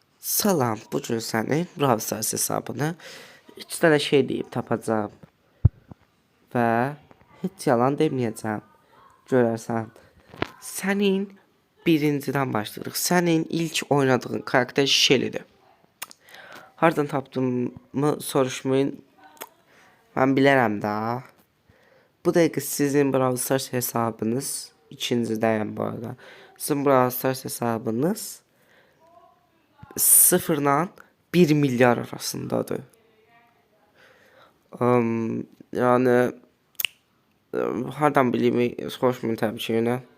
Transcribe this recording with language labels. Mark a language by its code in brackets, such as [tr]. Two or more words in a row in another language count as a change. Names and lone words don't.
[az] Salam, bugün sənin Brawl Stars hesabını 3 dənə şey deyib tapacağım və heç yalan deməyəcəm. Görərsən. Sənin birincidən başlayırıq. Sənin ilk oynadığın karakter Shelly'dir. Hardan tapdığımı soruşmayın. Mən bilərəm də. Bu dəqiqə sizin Brawl Stars hesabınız ikincidəyəm bu arada. Sizin Brawl Stars hesabınız 0 ilə 1 milyar arasındadır. Yani hardan bileyim, soruşmayın təbii ki yine.